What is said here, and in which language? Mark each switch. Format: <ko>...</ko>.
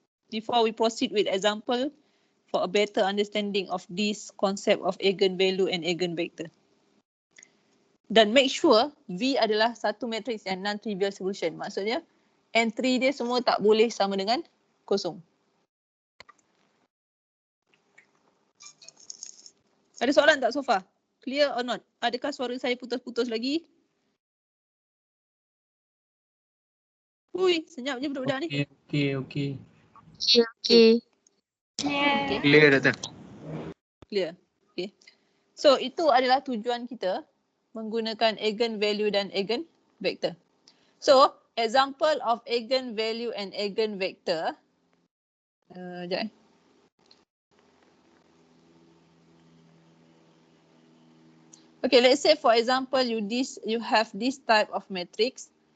<en>Before we proceed with example for a better understanding of this concept of eigenvalue and eigenvector.</en> <ms>Dan</ms> <en>make sure</en> <ms>V adalah satu matrix yang non-trivial solution. Maksudnya entry dia semua tak boleh sama dengan kosong. Ada soalan tak</ms> <en>so far? Clear or not?</en> <ms>Adakah suara saya putus-putus lagi? Ui, senyap je budak-budak ni.</ms> <en>Okay. Okay.</en> <ms>Clear dah tak?</ms> <en>Clear. Okay.</en> <ms>So itu adalah tujuan kita menggunakan eigenvalue dan eigenvector.</ms> <en>So example of eigenvalue and eigenvector. Sekejap Okay, let's say for example you have this type of matrix.</en>